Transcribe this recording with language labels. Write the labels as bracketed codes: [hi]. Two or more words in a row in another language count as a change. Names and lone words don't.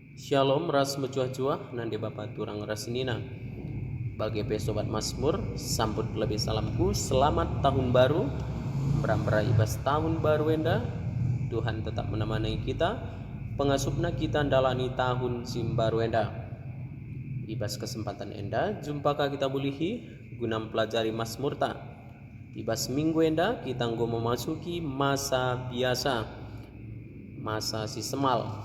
[btx] Shalom ras mecuah-cuah nande bapa turang rasinina. [id] Bagi sobat Mazmur, sambut lebih salamku, selamat tahun baru, [btx] berambara ibas tahun baru enda. [id] Tuhan tetap menemani kita, [btx] pengasupna kita dalani tahun sim baru enda. Ibas kesempatan enda, jumpakah kita bulihi guna pelajari Mazmur ta. Ibas minggu enda kita nggo [id] memasuki masa biasa, [btx] masa si semal.